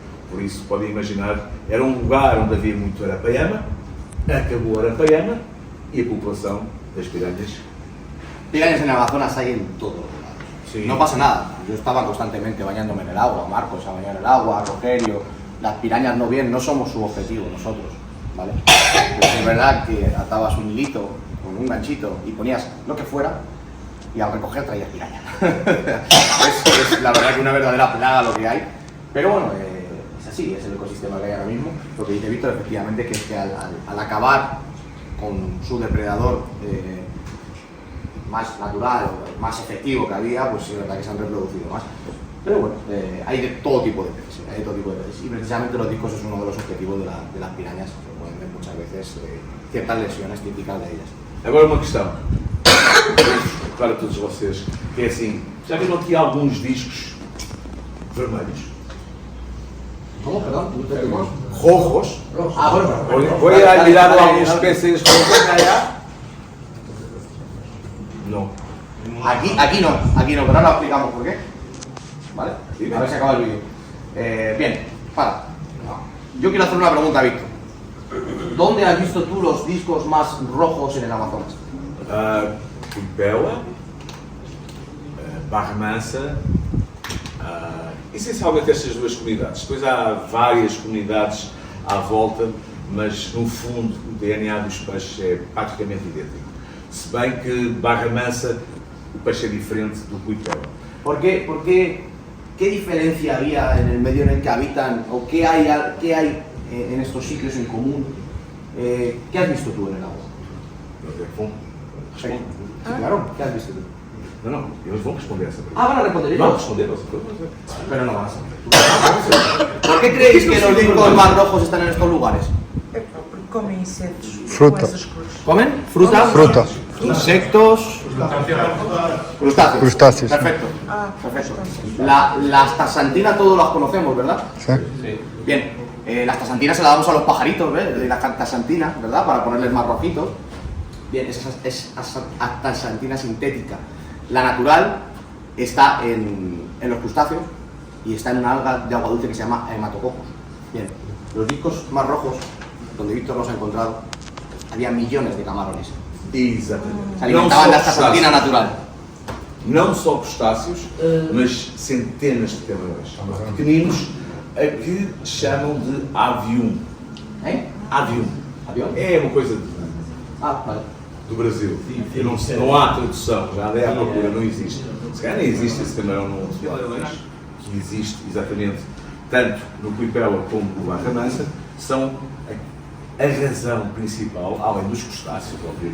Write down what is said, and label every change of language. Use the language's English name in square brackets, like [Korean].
[Portuguese] Por isso, podem imaginar, era um lugar onde havia muito arapaiama, acabou a arapaiama e a população das piranhas. [Spanish] Piranhas en el Amazonas hay en todos los lados. Sí. No pasa nada. Yo estaba constantemente bañándome en el agua, Marcos a bañar en el agua, Rogerio. Las pirañas no vienen, no somos su objetivo nosotros, ¿vale? Pero es verdad que atabas un hilito con un ganchito y ponías lo que fuera y al recoger traías piraña. es la verdad que una verdadera plaga lo que hay. Pero bueno, es así, es el ecosistema que hay ahora mismo. Lo que dice Víctor efectivamente que es que al acabar con su depredador más natural, más efectivo que había, pues sí, la verdad que se han reproducido más. Pero bueno, hay de todo tipo de peces, y precisamente los discos es uno de los objetivos de las pirañas, que pueden ver muchas veces ciertas lesiones típicas de ellas. [Portuguese] Agora uma questão para todos vocês, que é assim, já viram aqui alguns discos vermelhos? [Spanish] ¿Cómo? Perdón. Rojos. Bueno. Voy a mirar algunos peces rojos allá. No. Aquí no, pero ahora explicamos por qué. ¿Vale? Sí, a ver si acaba el vídeo. Bien, para. Yo quiero hacer una pregunta a Víctor. ¿Dónde has visto tú los discos más rojos en el Amazonas? [Portuguese] Cuipela, Barra Mansa, essencialmente estas duas comunidades. Depois há várias comunidades à volta, mas no fundo o DNA dos peixes é praticamente idêntico. Se bem que Barra Mansa o peixe é diferente do Cuipela. [Spanish] ¿Por qué? ¿Qué diferencia había en el medio en el que habitan? ¿O qué hay en estos sitios en común? ¿Qué has visto tú en el agua? Sí, claro, ¿qué has visto tú? [Portuguese] Não, eles vão responder essa pergunta. [Spanish] Van a responder [Portuguese] Vão [Spanish] ellos. [Portuguese] responder essa pergunta. [Spanish] Pero no van a saber. ¿Por qué creéis que los discos más rojos están en estos lugares? [Portuguese] Porque comem insetos Fruta. com essas cores. [Spanish] ¿Comen? ¿Fruta? Fruta. Insectos. Crustáceos. Crustáceos. Perfecto. Perfecto. Las taxantinas todos las conocemos, ¿verdad? ¿Sí? Bien. Las taxantinas se las damos a los pajaritos, ¿ves? Las taxantinas, ¿verdad? Para ponerles más rojitos. Bien, es taxantina sintética. La natural está en los crustáceos y está en una alga de agua dulce que se llama hematococcus. Bien, los discos más rojos, donde Víctor los ha encontrado, había millones de camarones. [Portuguese] Exatamente. [Spanish] Se alimentaban de esta taxantina natural. [Portuguese] Não só crustáceos, mas centenas de camarões pequeninos, a que chamam de avium. Avium. [Spanish] ¿Avión? [Portuguese] É uma coisa [Spanish] Vale. [Portuguese] do Brasil. Não há tradução, já andei à procura, não existe. Se calhar nem existe esse camarão no Guimarães, que existe exatamente tanto no Cuipela como no Barra Mansa, são a razão principal, além dos crustáceos, obviamente,